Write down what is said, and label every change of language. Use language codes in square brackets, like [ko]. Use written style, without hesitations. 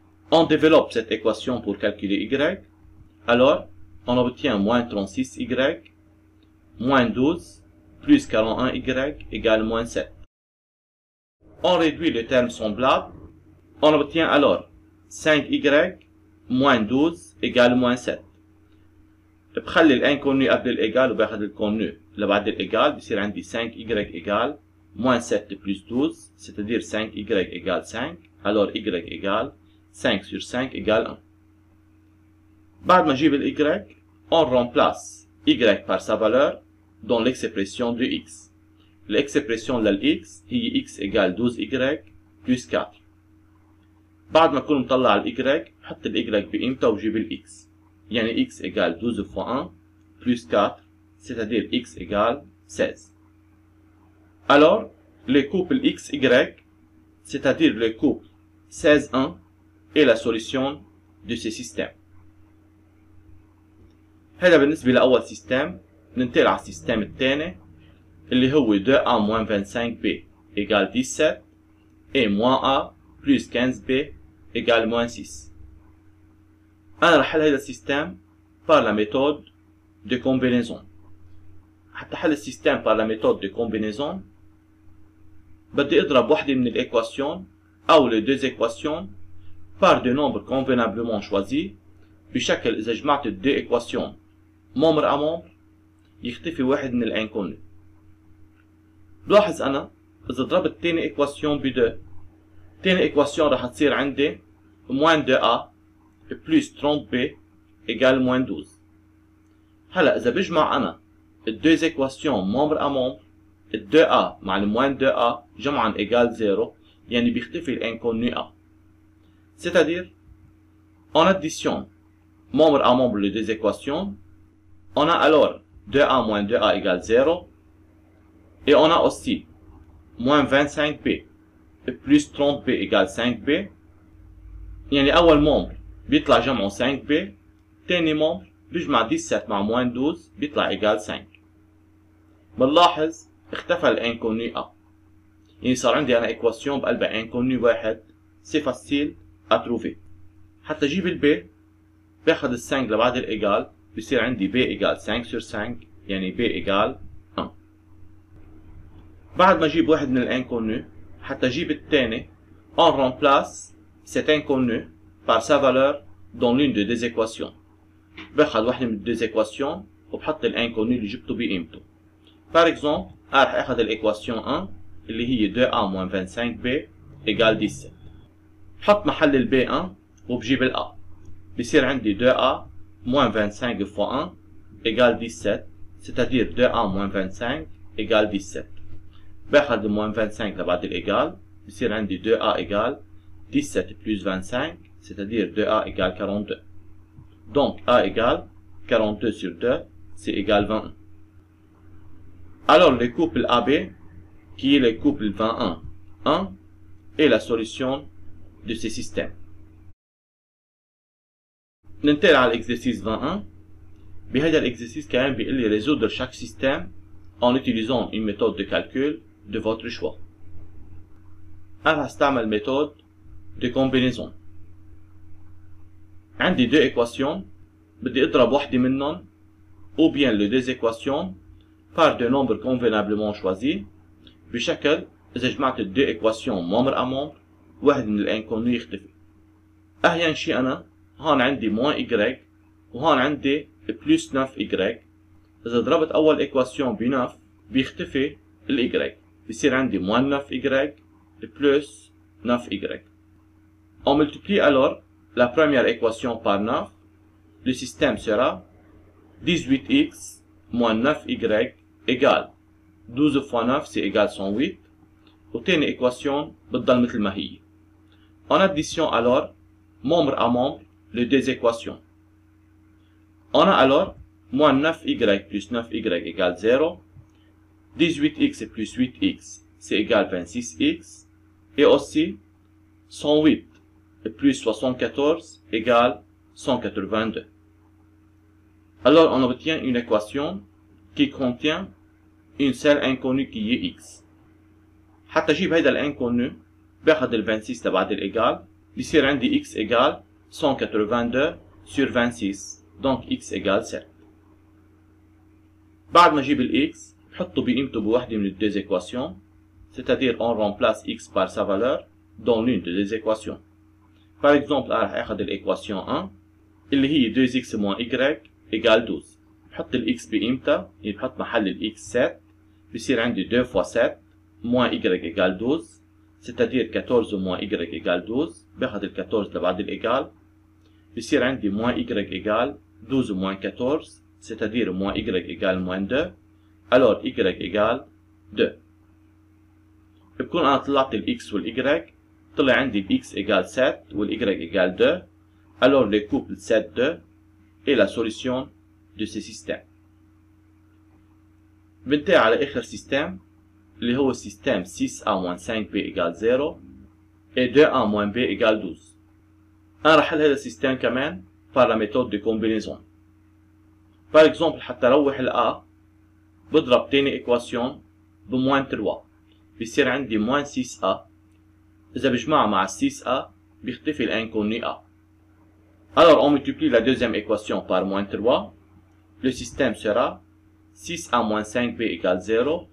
[fr] On développe cette équation pour calculer y. Alors, on obtient moins 36y moins 12 plus 41y égale moins 7. On réduit les termes semblables. On obtient alors 5y moins 12 égale moins 7. [ar] بخلي الانكونو قبل الإيجال وباخد الكونو لبعد الإيجال بصير عندي [fr] 5y égale moins 7 plus 12, c'est-à-dire 5y égale 5. Alors y égale 5 sur 5 égale 1. [ar] بعد ما نجيب ال [fr] y, on remplace y par sa valeur dans l'expression de x. L'expression de x [ar] هي [fr] x égale 12y plus 4. [ar] بعد ما أكون مطلع ال y بحط ال y بقيمته وبجيب ال x. يعني [fr] x égale 12 fois 1 plus 4, c'est-à-dire x égale 16. Alors, le couple xy, c'est-à-dire le couple 16,1, est la solution de ce système. [ar] هذا بالنسبة لأول سيستم. ننتقل على السيستم الثاني اللي هو [fr] 2a moins 25b égale 17 et moins a plus 15b égale moins 6. [ar] أنا رح حل هذا السيستم [fr] par la méthode de combinaison. [ar] حتى حل السيستم [fr] par la méthode de combinaison [ar] بدي اضرب وحدة من الإيكواسيون أو [fr] les deux équations par des nombres convenablement choisis [ar] بشكل إذا جمعت الدو إيكواسيون [fr] membre à membre [ar] يختفي واحد من الانكونو. بلاحظ أنا إذا ضربت تاني إيكواسيون ب2 تاني إيكواسيون رح تصير عندي [fr] moins 2a plus 30b égale moins 12. [ar] هلا إذا بجمع أنا الدو إيكواسيون [fr] membre à membre [ar] ال 2a مع ال moins 2a جمعا égale 0 يعني بيختفي الانكونو a. [fr] C'est-à-dire en addition membre à membre les deux équations, on a alors 2a moins 2a égale 0 et on a aussi moins 25b et plus 30b égale 5b. [ar] يعني أول membre بيطلع جمعه 5b، تاني membre بيجمع 17 مع moins 12 بيطلع [fr] égale 5. [ar] بنلاحظ اختفى الانكونو a، يعني صار عندي أنا إيكواسيون بقلبها انكونو واحد. سي فاسيل أتروفي. حتى أجيب الب باخد ال 5 لبعد الإيجال بصير عندي [fr] b égale 5 sur 5 [ar] يعني b égale 1. بعد ما أجيب واحد من الانكونو حتى أجيب الثاني [fr] on remplace cet inconnu par sa valeur dans l'une des deux équations. [ar] باخد واحدة من الدو équations وبحط الانكونو اللي جبته بقيمته. [fr] par exemple [ar] رح اخد الإيكواسيون 1 اللي هي [fr] 2a moins 25b égale 17. [ar] بحط محل ال b 1 وبجيب ال a بصير عندي [fr] 2a moins 25 fois 1 égale 17 c'est-à-dire 2a moins 25 égale 17. [ar] باخد moins 25 لبعد الإيجال بصير عندي [fr] 2a égale 17 plus 25 c'est-à-dire 2a égale 42. Donc a égale 42 sur 2 c'est égal 21. Alors le couple AB qui est le couple 21 1 est la solution de ce système. [ar] ننتقل على l'exercice 21. بهذا [fr] l'exercice [ar] كمان بيقول لي [fr] résoudre chaque système en utilisant une méthode de calcul de votre choix. [ar] أنا هستعمل [fr] méthode de combinaison. عندي deux équations [ar] بدي اضرب واحدة منهم [fr] ou bien les deux équations par des nombres convenablement choisis [ar] بشكل إذا جمعت الدو [fr] équations membre à membre [ar] واحد من الانكونو يختفي. أحيانا شي أنا هون عندي moins y وهون عندي plus 9y. إذا ضربت أول إيكواسيون ب 9 بيختفي ال y بصير عندي [fr] moins 9y plus 9y. On multiplie alors la première équation par 9. Le système sera 18x moins 9y égale 12 fois 9 c'est égal 108. [ar] وتاني إيكواسيون بتضل مثل ما هي. [fr] En addition alors membre à membre les deux équations. On a alors moins 9y plus 9y égale 0, 18x plus 8x c'est égal 26x, et aussi 108 plus 74 égale 182. Alors on obtient une équation qui contient une seule inconnue qui est x. [ar] حتى أجيب هيدا الانكونو باخد ال 26 تبعت الإيجال بيصير عندي [fr] x égale 182 sur 26 donc x égale 7. [ar] بعد ما اجيب ال x بحطه بقيمته بوحدة من الدوز [fr] équations c'est-à-dire on remplace x par sa valeur dans l'une des deux équations. Par exemple [ar] رح اخد الإيكواسيون 1 اللي هي [fr] 2x moins y égale 12. [ar] بحط ال x بقيمتها يعني بحط محل ال x 7 بيصير عندي [fr] 2 fois 7 moins y égale 12 c'est-à-dire 14 moins y égale 12. [ar] باخد ال 14 لبعد الإيجال بيصير عندي [fr] moins y égale 12 moins 14 c'est-à-dire moins y égale moins 2. alors y égale 2. [ar] بكون أنا طلعت ال x وال y طلع عندي ال [fr] x égale 7 [ar] وال [fr] y égale 2. alors le couple 7-2 est la solution de ce système. [ar] بنتهي على آخر سيستم اللي هو السيستم [fr] 6a moins 5b égale 0 et 2a moins b égale 12. [ar] أنا رح حل هذا السيستم كمان [fr] par la méthode de combinaison. par exemple [ar] حتى روح ال A بضرب تاني إيكواسيون بموان 3 بيصير عندي موان 6A. إذا بجمعها مع 6A بيختفي l'inconnu A. [fr] Alors on multiplie la deuxième équation par moins 3. Le système sera 6A moins 5B égale 0.